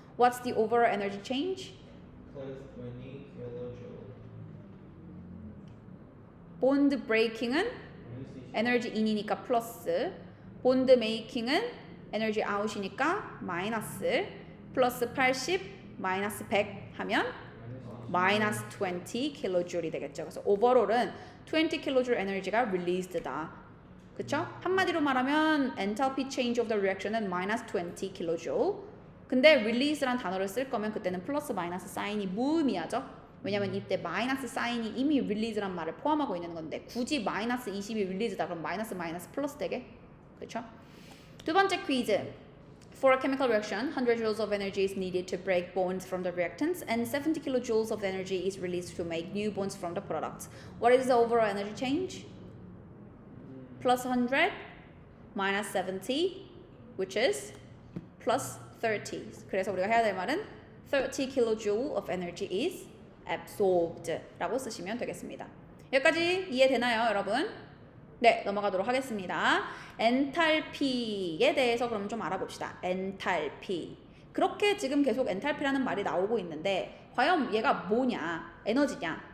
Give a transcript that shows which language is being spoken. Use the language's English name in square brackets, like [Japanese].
[English] What's the overall energy change? Plus 20 kilojoule. [Korean] Bond breaking은 에너지 in이니까 플러스, bond making은 에너지 out이니까 마이너스, 플러스 80 마이너스 100 하면 마이너스 20 킬로줄이 되겠죠. 그래서 오버롤은 20 킬로줄 에너지가 released다. 그쵸? 한마디로 말하면 enthalpy change of the reaction은 마이너스 20 킬로줄. 근데 release란 단어를 쓸 거면 그때는 플러스 마이너스 사인이 무의미하죠. 왜냐면 이때 마이너스 사인이 이미 release란 말을 포함하고 있는 건데 굳이 마이너스 20이 release다 그럼 마이너스 플러스 되게? 그쵸? 두 번째 퀴즈. [English] For a chemical reaction, 100 joules of energy is needed to break bonds from the reactants and 70 kilojoules of energy is released to make new bonds from the products. What is the overall energy change? Plus 100 minus 70, which is plus 30. [Korean] 그래서 우리가 해야 될 말은 [English] 30 kilojoule of energy is absorbed [Korean] 라고 쓰시면 되겠습니다. 여기까지 이해되나요, 여러분? 네, 넘어가도록 하겠습니다. 엔탈피에 대해서 그럼 좀 알아봅시다. 엔탈피. 그렇게 지금 계속 엔탈피라는 말이 나오고 있는데 과연 얘가 뭐냐? 에너지냐?